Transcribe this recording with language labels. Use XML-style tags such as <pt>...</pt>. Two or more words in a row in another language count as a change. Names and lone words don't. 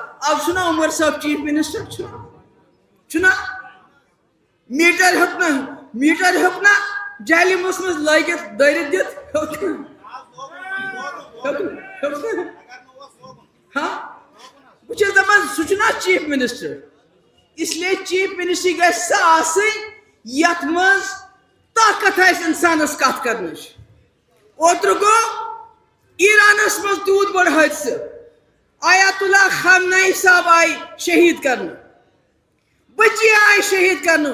<ks>اب چھُنہ عمر صٲب</ks> <en>Chief Minister</en> <ks>چھُنہ؟ میٖٹر ہیوٚک نہ جہلمس منٛز لٲگِتھ دٲرِتھ دِتھ؟ ہاں, بہٕ چھُس دپان سُہ چھُنہ</ks> <en>Chief Minister.</en> <ks>اس لیے</ks> <en>Chief Ministry</en> <ks>گژھِ سۄ آسٕنۍ یتھ منٛز طاقت آسہِ انسانس کتھ کرنٕچ. اوترٕ گوٚو ایرانس منٛز تیوٗت بوٚڑ حٲدثہٕ. آیت اللہ خامنائی صاحب آیہِ شہیٖد کرنہٕ, بچی آیہِ شہیٖد کرنہٕ.</ks>